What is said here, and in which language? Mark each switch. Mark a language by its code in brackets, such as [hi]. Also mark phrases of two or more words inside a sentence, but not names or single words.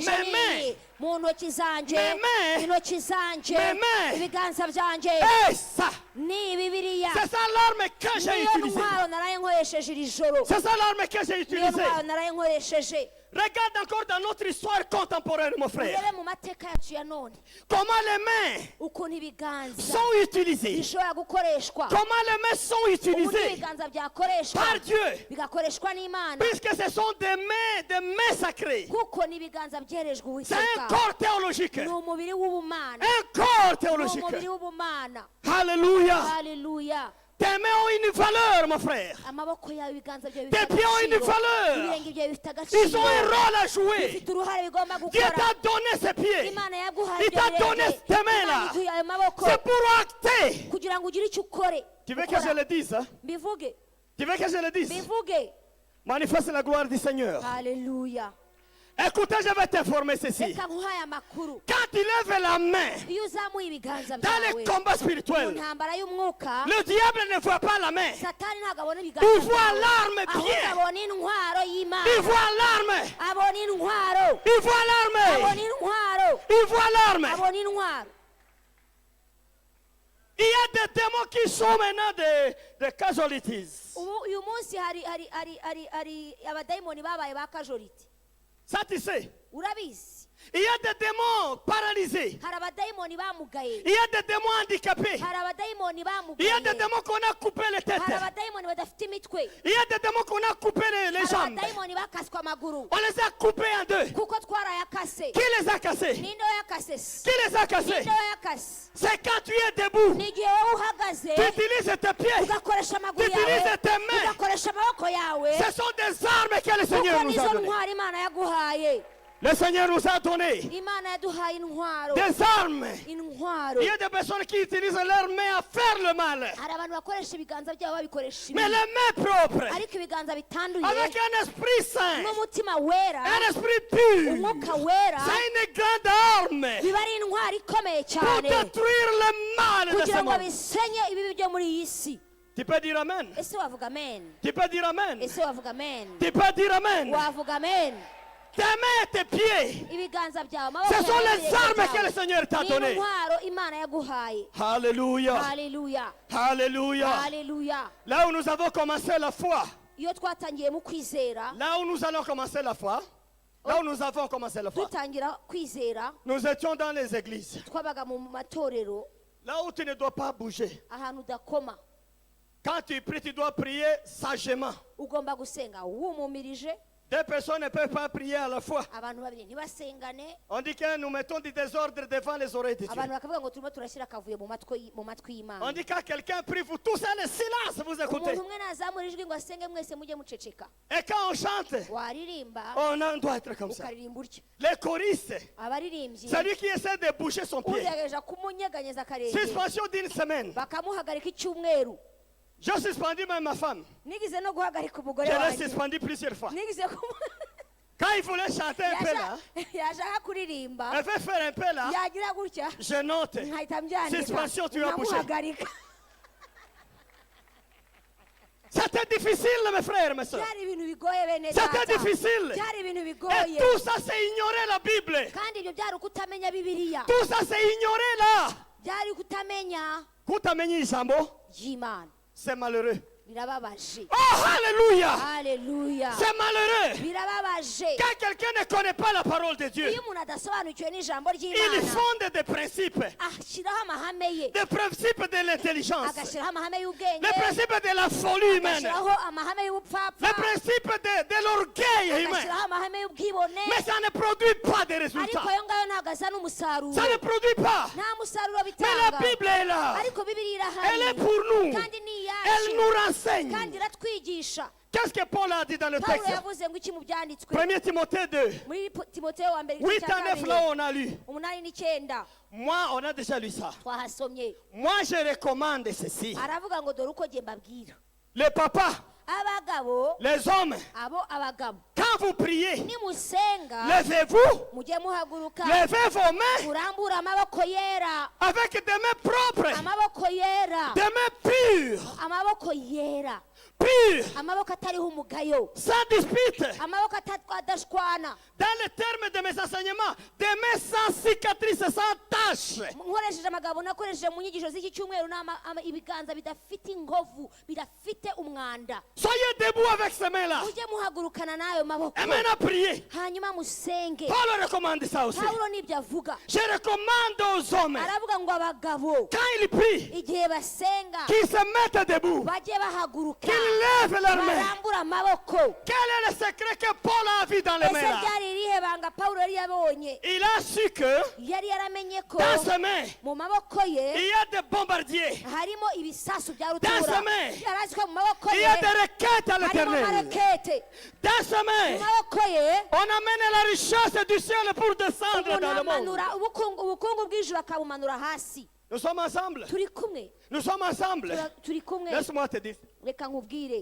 [fr] Meme. [rw] n'iyi mu ntoki zanjye [fr] Meme. [rw] intoki zanjye [fr] Meme. [rw] ibiganza byanjye [fr] Et ça, [rw] ni bibiliya [fr] c'est ça l'arme que j'ai [rw] niyo [fr] utilisée. [rw] ntwaro naraye nkoresheje iri joro. [fr] C'est ça l'arme que j'ai [rw] niyo [fr] utilisée. [rw] ntwaro naraye nkoresheje. [fr] Regarde encore dans notre histoire contemporaine, mon frère. [rw] urebe mu mateka yacu ya none [fr] Comment les mains [rw] ukuntu ibiganza [fr] sont utilisées. [rw] bishobora gukoreshwa. [fr] Comment les mains sont [rw] uburyo [fr] utilisées [rw] ibiganza byakoreshwa [fr] par Dieu. [rw] bigakoreshwa n'imana [fr] Puisque ce sont des mains sacrées. [rw] kuko n'ibiganza byerejwe [fr] C'est un [rw] uwiteka. [fr] corps théologique. [rw] ni umubiri w'ubumana. [fr] Un corps [rw] ni [fr] théologique. [rw] umubiri w'ubumana. [fr] Alléluia. [rw] haleluya. [fr] Tes mains ont une valeur, mon frère. [rw] amaboko yawe ibiganza byawe [fr] Tes [rw] bifite [fr] pieds ont une [rw] agaciro. [fr] valeur. [rw] ibirenge byawe bifite [fr] Ils ont un [rw] agaciro. [fr] rôle à jouer. [rw] bifite uruhare bigomba [fr] Dieu [rw] gukora. [fr] t'a donné ses pieds. [rw] imana yaguhaye [fr] Il t'a [rw] ibyo [fr] donné [rw] birenge. [fr] tes mains [rw] Imana [fr] là. [rw] iguhaye ayo maboko [fr] C'est pour acter. [rw] kugira ngo ugire icyo ukore. [fr] Tu veux que [rw] Ukora. [fr] je le dise, hein? [rw] mbivuge [fr] Tu veux que je le dise? [rw] mbivuge. [fr] Manifeste la gloire du Seigneur. [rw] haleluya. [fr] Écoutez, je vais t'informer ceci. [rw] reka nkuhaye amakuru. [fr] Quand tu lèves la main [rw] iyo uzamuye ibiganza [fr] dans [rw] byawe [fr] les combats [rw] mu [fr] spirituels, [rw] ntambara y'umwuka [fr] le diable ne voit pas la main. [rw] satani ntabwo abona [fr] Il [rw] ibiganza [fr] voit [rw] byawe [fr] l'arme [rw] ahubwo [fr] bien. [rw] abona intwaro [fr] Il [rw] y'imana. [fr] voit l'arme. [rw] abona intwaro. [fr] Il voit l'arme. [rw] abona intwaro. [fr] Il voit l'arme. [rw] abona intwaro. [fr] Il y a des démons qui sont maintenant des casualties. [rw] uyu munsi hari abadayimoni babaye ba kajoriti. [fr] Ça, tu sais. [rw] urabizi. [fr] Il y a des démons paralysés. [rw] hari abadayimoni bamugaye. [fr] Il y a des démons handicapés. [rw] hari abadayimoni [fr] Il y a des [rw] bamugaye. [fr] démons qu'on a coupé les têtes. [rw] hari abadayimoni badafite imitwe. [fr] Il y a des démons qu'on a coupé les [rw] hari [fr] jambes. [rw] abadayimoni bakaswe amaguru. [fr] On les a coupés en deux. [rw] kuko twarayakase. [fr] Qui les a cassés? [rw] ninde wayakase se? [fr] Qui les a cassés? [rw] ninde wayakase? [fr] C'est quand tu es debout. [rw] ni igihe wowe uhagaze [fr] Tu utilises tes pieds. [rw] ugakoresha amaguru [fr] Tu utilises [rw] yawe [fr] tes mains. [rw] ugakoresha amaboko yawe [fr] Ce sont des armes que le Seigneur [rw] kuko [fr] nous a [rw] nizo [fr] données. [rw] ntwaro imana yaguhaye. [fr] Le Seigneur nous a donné [rw] imana yaduhaye intwaro. [fr] des armes. [rw] intwaro. [fr] Il y a des personnes qui utilisent leurs mains à faire le mal. [rw] hari abantu bakoresha ibiganza byabo babikoresha [fr] Mais [rw] ibibi. [fr] les mains propres, [rw] ariko ibiganza bitanduye [fr] avec un esprit saint, [rw] n'umutima wera [fr] un esprit pur, [rw] umwuka wera [fr] c'est une grande arme [rw] biba ari intwaro ikomeye [fr] pour [rw] cyane [fr] détruire le mal de [rw] kugira [fr] ce [rw] ngo [fr] monde. [rw] bisenye ibibi byo muri iyi si. [fr] Tu peux dire Amen. [rw] ese wavuga amen? [fr] Tu peux dire Amen. [rw] ese wavuga amen? [fr] Tu peux dire Amen. [rw] wavuga amen? [fr] Tes mains et tes pieds, [rw] ibiganza byawe amaboko [fr] ce sont [rw] yawe [fr] les [rw] n'ibirenge [fr] armes que [rw] byawe [fr] le Seigneur t'a [rw] ni [fr] données. [rw] intwaro imana yaguhaye. [fr] Alléluia. [rw] haleluya. [fr] Alléluia. [rw] haleluya. [fr] Là où nous avons commencé la foi, [rw] iyo twatangiye mu kwizera [fr] là où nous allons commencer la foi, là où nous avons commencé la foi, [rw] dutangira kwizera [fr] nous étions dans les églises. [rw] twabaga mu matorero [fr] Là où tu ne dois pas bouger. [rw] ahantu udakoma. [fr] Quand tu pries, tu dois prier sagement. [rw] ugomba gusenga wumumirije. [fr] Deux personnes ne peuvent pas prier à la fois. [rw] abantu babiri ntibasengane. [fr] On dit que nous mettons du désordre devant les oreilles de Dieu. [rw] abantu bakavuga ngo turimo turashyira akavuyo mu matwi y'Imana. [fr] On dit quand quelqu'un prie, vous tous allez silence, vous écoutez. [rw] umuntu umwe nazamura ijwi ngo asenge mwese mujye muceceka. [fr] Et quand on chante, [rw] waririmba [fr] on doit être comme ça. [rw] ukaririmba utyo. [fr] Les choristes, [rw] abaririmbyi [fr] celui qui essaie de bouger son pied. [rw] ugerageje kumunyeganyeza akarenge [fr] Suspension d'une semaine. [rw] bakamuhagarika icyumweru. [fr] J'ai suspendu même ma femme. [rw] nigize no guhagarika umugore [fr] Je l'ai [rw] wanjye. [fr] suspendu plusieurs fois. [rw] nigize [fr] Quand il voulait chanter un peu là, [rw] yashaka kuririmba [fr] elle veut faire un peu là, [rw] yagira gutya [fr] je note. [rw] nkahita mbyandika [fr] Suspension, tu vas bouger. [rw] nkamuhagarika. [fr] C'était difficile, mes frères, mes soeurs. [rw] byari ibintu bigoye bene [fr] C'était [rw] data. [fr] difficile. [rw] byari ibintu [fr] Et [rw] bigoye [fr] tout ça, c'est ignorer la Bible. [rw] kandi ibyo byari ukutamenya bibiliya. [fr] Tout ça, c'est ignorer là. [rw] byari kutamenya Kutamenya ijambo, ry'Imana. [fr] c'est malheureux. [rw] birababaje. [fr] Oh, alléluia. [rw] haleluya. [fr] C'est malheureux. [rw] birababaje [fr] Quand quelqu'un ne connaît pas la parole de Dieu, [rw] iyo umuntu adasobanukiwe n'ijambo [fr] il [rw] ry'Imana [fr] fonde des principes. [rw] ashyiraho amahame ye, [fr] Des principes de l'intelligence. [rw] agashyiraho amahame y'ubwenge, [fr] Les principes de la folie humaine. [rw] agashyiraho amahame y'ubupfapfa, [fr] Les principes de l'orgueil humain. [rw] agashyiraho amahame y'ubwibone, [fr] Mais ça ne produit pas de résultats. [rw] ariko ayo ngayo ntabwo azana umusaruro. [fr] Ça ne produit pas. [rw] nta musaruro [fr] Mais la [rw] bitanga. [fr] Bible est là. [rw] ariko bibiliya [fr] Elle est [rw] irahari [fr] pour nous. [rw] kandi ni [fr] Elle nous [rw] iyacu [fr] renseigne. [rw] kandi iratwigisha. [fr] Qu'est-ce que Paul a dit dans le [rw] pawulo [fr] texte? [rw] yavuze ngo iki mu byanditswe [fr] 1 Timothée 2. [rw] muri timoteyo wa mbere 8 igice cya [fr] à 9 [rw] kabiri, [fr] là on a lu. [rw] 8 n'9 [fr] Moi, on a déjà lu ça. [rw] twahasomye. [fr] Moi, je recommande ceci. [rw] aravuga ngo dore uko jye mbabwira [fr] Les papas, [rw] abagabo, [fr] les hommes, [rw] abo abagabo [fr] quand vous priez, [rw] nimusenga [fr] levez-vous, [rw] mujye muhaguruka [fr] levez vos mains [rw] murambure amaboko yera, [fr] avec des mains propres, [rw] amaboko yera, [fr] des mains pures, [rw] amaboko yera, [fr] pures, [rw] amaboko atariho umugayo, [fr] sans dispute. [rw] amaboko adashwana. [fr] Dans les termes de mes enseignements, des mains sans cicatrices, sans taches. [rw] nkoresheje amagambo nakoresheje mu nyigisho z'iki cyumweru ibiganza bidafite inkovu, bidafite umwanda. [fr] Soyez debout avec ces mains-là. [rw] mujye muhagurukana n'ayo maboko [fr] Et maintenant, priez. [rw] hanyuma musenge. [fr] Paul recommande ça aussi. [rw] pawulo nibyo avuga, [fr] Je recommande aux hommes, [rw] aravuga ngo abagabo [fr] quand ils prient, [rw] igihe basenga [fr] qu'ils se mettent debout, [rw] bajye bahaguruka [fr] qu'ils lèvent leurs mains. [rw] barambure amaboko. [fr] Quel est le secret que Paul a vu dans les [rw] ese [fr] mains là? [rw] ryari irihe banga pawulo yari yabonye? [fr] Il a su que [rw] yari yaramenye ko [fr] dans ses mains, [rw] mu maboko [fr] il [rw] ye [fr] y a des bombardiers. [rw] harimo ibisasu bya [fr] Dans [rw] rutura. [fr] ses mains, [rw] yari azi ko mu maboko [fr] il [rw] ye [fr] y a des requêtes à [rw] harimo [fr] l'éternel. [rw] amarekete. [fr] Dans ses [rw] mu [fr] mains, [rw] maboko ye [fr] on amène la richesse du ciel pour descendre [rw] umuntu [fr] dans le monde. [rw] amanura ubukungu bw'ijuru akabumanura hasi. [fr] Nous sommes ensemble. [rw] turi kumwe, [fr] Nous sommes ensemble. [rw] turi kumwe. [fr] Laisse-moi te dire. [rw] reka nkubwire,